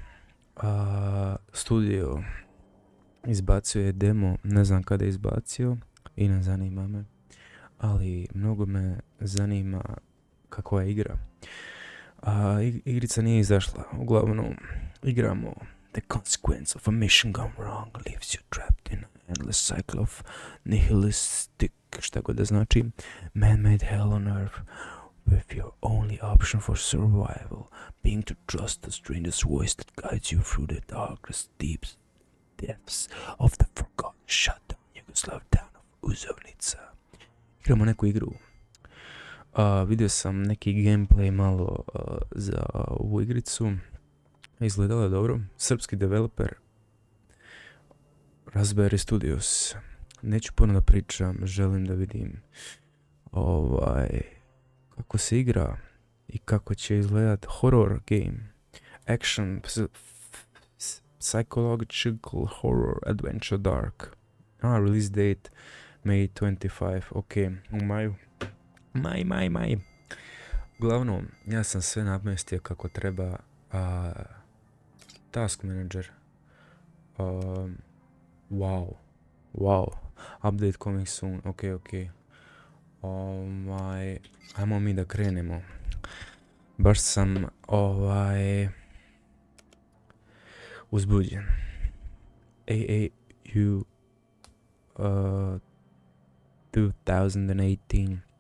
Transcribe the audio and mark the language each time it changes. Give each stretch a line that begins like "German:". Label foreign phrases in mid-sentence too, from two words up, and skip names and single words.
Serbian: Studio izbacio je demo, ne znam kada je izbacio i ne zanima me, ali mnogo me zanima kakva je igra. Igrica nije izašla, uglavnom igramo.
English: The consequence of a mission gone wrong leaves you trapped in an endless cycle of nihilistic,
Serbian: šta god da znači,
English: man-made hell on earth, with your only option for survival being to trust the stranger's voice that guides you through the darkest depths of the forgotten shutdown Yugoslav town of Uzovnica.
Serbian: Igramo neku igru. Vidio sam neki gameplay malo za ovu igricu. Izgledalo je dobro. Srpski developer Raspberry Studios. Neću puno da pričam, želim da vidim kako se igra i kako će izgledat
English: horror game. Action, psychological horror, adventure dark. Release date May 25,
Serbian: ok, u maju. Maj. Uglavnom, ja sam sve namestio kako treba.
English: Task manager. Wow. Update coming soon.
Serbian: Ok. Ajmo mi da krenemo. Baš sam uzbuđen. AAU 2018.